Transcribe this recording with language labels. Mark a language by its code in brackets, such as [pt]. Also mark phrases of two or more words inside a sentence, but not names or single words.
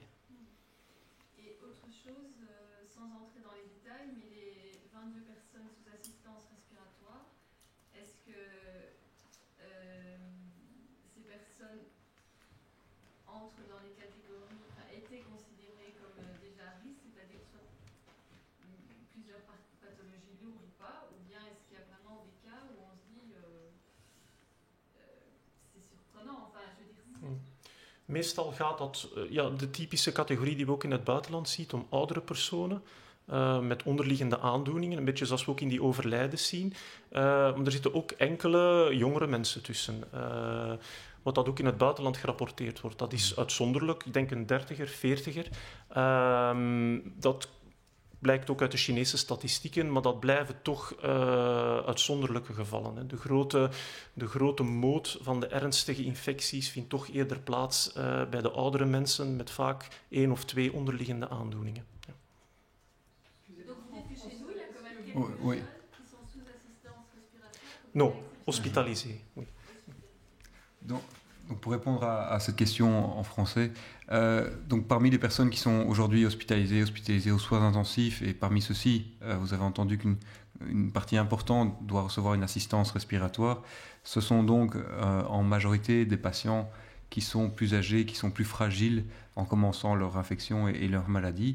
[fr] Et autre chose, sans entrer dans les détails, mais les 22 personnes sous assistance respiratoire, est-ce que ces personnes entrent dans les catégories, étaient considérées comme déjà à risque, c'est-à-dire soit plusieurs pathologies lourdes ou pas, ou bien est-ce qu'il y a vraiment des cas où on se dit c'est surprenant, enfin je veux dire... [nl] Meestal gaat dat, de typische categorie die we ook in het buitenland zien, om oudere personen met onderliggende aandoeningen, een beetje zoals we ook in die overlijdens zien. Maar er zitten ook enkele jongere mensen tussen. Wat dat ook in het buitenland gerapporteerd wordt. Dat is uitzonderlijk, ik denk een 30er, 40er. Dat blijkt ook uit de Chinese statistieken, maar dat blijven toch uitzonderlijke gevallen. Hè. De grote moot van de ernstige infecties vindt toch eerder plaats bij de oudere mensen met vaak 1 of 2 onderliggende aandoeningen. Ja. [fr] Donc vous dites que chez nous, il y a quand même quelques Oui. personnes qui sont sous assistance respiratoire. Non, hospitalisé. Oui. Donc, pour répondre à cette question en français, donc parmi les personnes qui sont aujourd'hui hospitalisées aux soins intensifs, et parmi ceux-ci, vous avez entendu qu'une partie importante doit recevoir une assistance respiratoire, ce sont donc en majorité des patients qui sont plus âgés, qui sont plus fragiles en commençant leur infection et leur maladie.